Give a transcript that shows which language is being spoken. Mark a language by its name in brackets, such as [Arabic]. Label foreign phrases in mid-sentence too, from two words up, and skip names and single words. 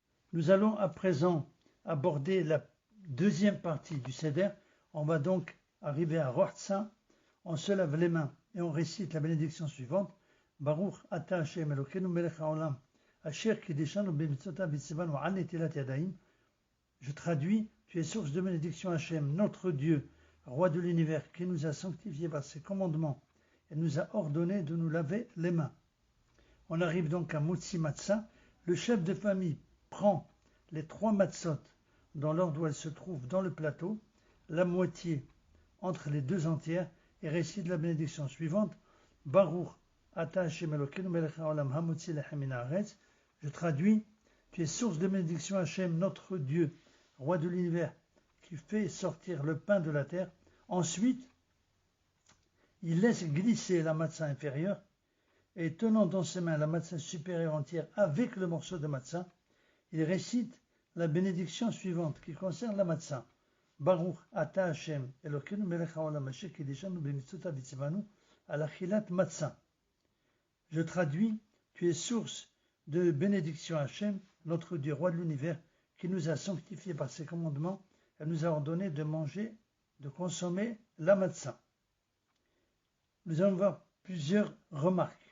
[French] Nous allons à présent aborder la deuxième partie du Seder. On va donc arriver à Rohtsa. On se lave les mains et on récite la bénédiction suivante. [Hebrew] ברוך אתה ה' אלוקינו מלך העולם אשר קדשנו במצוותיו וצונו על נטילת ידים. [French] Je traduis, tu es source de bénédiction Hashem, notre Dieu, roi de l'univers, qui nous a sanctifiés par ses commandements et nous a ordonné de nous laver les mains. On arrive donc à Motzi Matzah. Le chef de famille prend les 3 matzot dans l'ordre où elles se trouvent dans le plateau, la moitié entre les 2 entières, et récite la bénédiction suivante. [Hebrew] ברוך אתה ה' אלוקינו מלך העולם המוציא לחם מן הארץ. [French] Je traduis, tu es source de bénédiction Hashem, notre Dieu, roi de l'univers, qui fait sortir le pain de la terre. Ensuite, il laisse glisser la matzah inférieure et tenant dans ses mains la matzah supérieure entière avec le morceau de matzah, il récite la bénédiction suivante qui concerne la matzah. [Hebrew] ברוך אתה ה' אלוקינו מלך העולם אשר קדשנו במצוותיו וצונו על אכילת מצה. [French] Je traduis, tu es source de bénédiction Hashem, notre Dieu, roi de l'univers, qui nous a sanctifiés par ses commandements et nous a ordonné de manger, de consommer la matzah. Nous allons voir plusieurs remarques.